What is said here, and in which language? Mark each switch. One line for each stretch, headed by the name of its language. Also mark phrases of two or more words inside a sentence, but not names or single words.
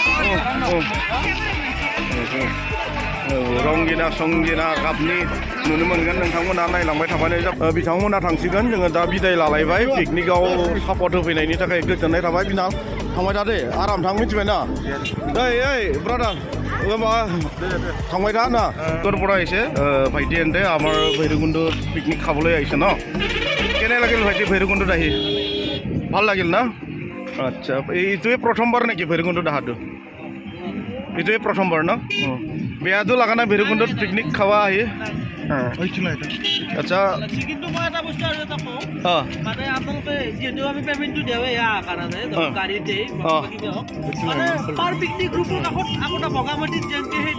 Bodo: रंगिना संगिना गाबनि नुनो मोनगोन नोंथांमोना नायलांबाय थाबानो बिथांमोना थांसिगोन जोङो दा बिदाय लालायबाय पिकनिकआव सापर्ट होफैनायनि थाखाय गोजोननाय थाबाय बिनाव थांबाय था दे आराम थां मिथिबाय ना ओइ ब्रादार थांबाय था ना
Assamese: তোর পৰা আহিছে ভাইটি এন্তে আমাৰ ভৈৰৱকুণ্ড পিকনিক খাবলৈ আহিছে ন কেনে লাগিল ভাইটি ভৈৰৱকুণ্ডত আহি ভাল লাগিল না আচ্ছা এইটোৱে প্ৰথমবাৰ নেকি ভৈৰৱকুণ্ডত অহাটো এইটোৱে প্ৰথমবাৰ ন বেয়াটো লগা নাই ভৈৰৱকুণ্ডত পিকনিক খাব আহি আচ্ছা কিন্তু মই এটা বস্তু আৰু এটা কওঁ মানে আপোনালোকে যিহেতু আমি পেমেণ্টটো দিওঁ ইয়াৰ কাৰণে গাড়ীতে মানে পাৰ পিকনিক গ্ৰুপৰ কাষত আপোনাৰ বগামাটিত যেনেকৈ সেই